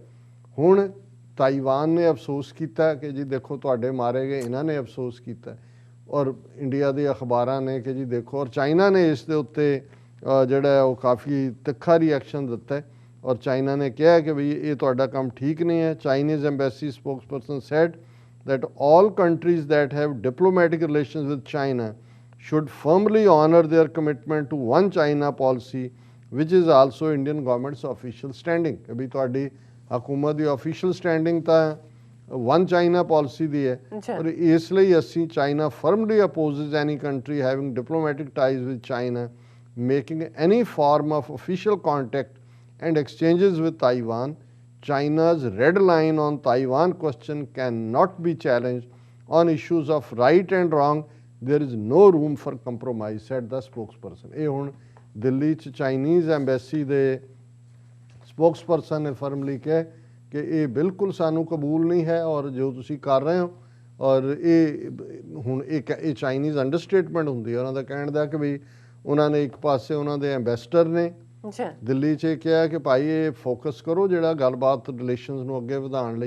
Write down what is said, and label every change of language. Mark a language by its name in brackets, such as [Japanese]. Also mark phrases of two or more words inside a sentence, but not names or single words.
[Punjabi] ਹੁਣ ਤਾਈਵਾਨ ਨੇ ਅਫਸੋਸ ਕੀਤਾ ਕਿ ਜੀ ਦੇਖੋ ਤੁਹਾਡੇ ਮਾਰੇ ਗਏ, ਇਹਨਾਂ ਨੇ ਅਫਸੋਸ ਕੀਤਾ, ਔਰ ਇੰਡੀਆ ਦੇ ਅਖਬਾਰਾਂ ਨੇ ਕਿ ਜੀ ਦੇਖੋ, ਔਰ ਚਾਈਨਾ ਨੇ ਇਸ ਦੇ ਉੱਤੇ ਜਿਹੜਾ ਉਹ ਕਾਫੀ ਤਿੱਖਾ ਰਿਐਕਸ਼ਨ ਦਿੱਤਾ, ਔਰ ਚਾਈਨਾ ਨੇ ਕਿਹਾ ਕਿ ਵੀ ਇਹ ਤੁਹਾਡਾ ਕੰਮ ਠੀਕ ਨਹੀਂ ਹੈ। [English] Chinese embassy spokesperson said that all countries that have diplomatic relations with China should firmly honor their commitment to one China policy, which is also Indian government's official standing। [Punjabi] ਕਿ ਵੀ ਤੁਹਾਡੀ ਹਕੂਮਤ ਦੀ [English] official standing to One China policy [Punjabi] ਦੀ ਹੈ ਔਰ ਇਸਲਈ ਅਸੀਂ [English] China firmly opposes any country having diplomatic ties with China making any form of official contact and exchanges with Taiwan. China's red line on Taiwan question cannot be challenged on issues of right and wrong. There is no room for compromise, said the spokesperson। [Punjabi] ਇਹ ਹੁਣ ਦਿੱਲੀ 'ਚ [English] Chinese embassy [Punjabi] ਦੇ ਸਪੋਕਸਪਰਸਨ ਨੇ ਫਰਮਲੀ ਕਿਹਾ ਕਿ ਇਹ ਬਿਲਕੁਲ ਸਾਨੂੰ ਕਬੂਲ ਨਹੀਂ ਹੈ ਔਰ ਜੋ ਤੁਸੀਂ ਕਰ ਰਹੇ ਹੋ ਔਰ ਇਹ ਹੁਣ ਇਹ [English] Chinese understatement [Punjabi] ਹੁੰਦੀ ਹੈ ਉਹਨਾਂ ਦਾ ਕਹਿਣ ਦਾ ਕਿ ਵੀ ਉਹਨਾਂ ਨੇ ਇੱਕ ਪਾਸੇ ਉਹਨਾਂ ਦੇ ਐਂਬੈਸਡਰ ਨੇ ਦਿੱਲੀ 'ਚ ਕਿਹਾ ਕਿ ਭਾਈ ਇਹ ਫੋਕਸ ਕਰੋ ਜਿਹੜਾ ਗੱਲਬਾਤ ਰਿਲੇਸ਼ਨਸ ਨੂੰ ਅੱਗੇ ਵਧਾਉਣ ਲਈ।